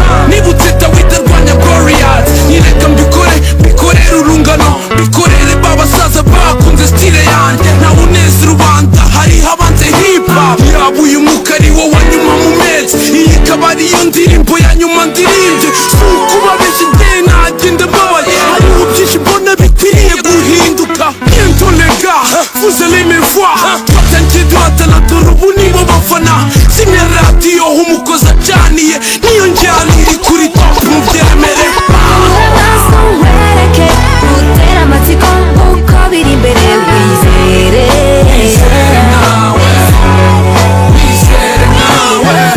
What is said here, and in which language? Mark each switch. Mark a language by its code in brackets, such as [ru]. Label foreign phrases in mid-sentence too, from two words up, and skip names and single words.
[rw] Nibutse Dawidi arwanya Goliath, nyereka mbikore, mbikorere urungano, mbikorere ba basaza bakunze style yanjye. Ntawe uneza rubanda, hariho abanze [en] hip hop. [rw] Yaba uyu mwuka ari wo wa nyuma mu mezi, iyi ikaba ariyo ndirimbo ya nyuma ndirimbye. Si ukubabeshya njye nagenda mbabaye, hariho byinshi mbona bikwiriye guhinduka. [fr] Bientôt les gars, vous allez me voir. [rw] Twatangiye duhatana, dore ubu nibo bafana. Zimya radiyo, umukozi acaniye, niyo njyana iri kuri top, mubyemere. Kubura amaso nkwereke, gutera amatsiko uko biri imbere wizere. Wizere nawe, wizere nawe.